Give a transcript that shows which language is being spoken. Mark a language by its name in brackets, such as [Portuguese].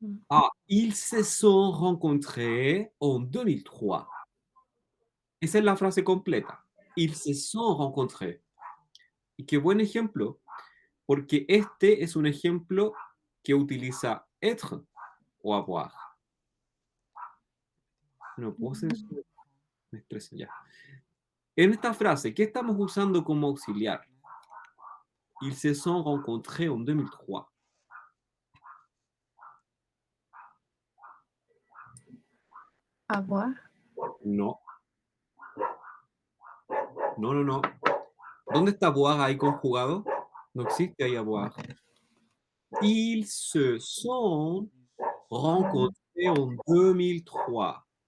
[French] Ah, ils se sont rencontrés en 2003. [Spanish] Esa es la frase completa. [French] Ils se sont rencontrés. [Spanish] Y qué buen ejemplo, porque este es un ejemplo que utiliza être o avoir. No puedo hacer eso, me estresa ya. En esta frase, ¿qué estamos usando como auxiliar? [French] Ils se sont rencontrés en 2003. Avoir. [Spanish] No. No, no, no. ¿Dónde está avoir ahí conjugado? No existe ahí avoir. [French] Ils se sont rencontrés en 2003.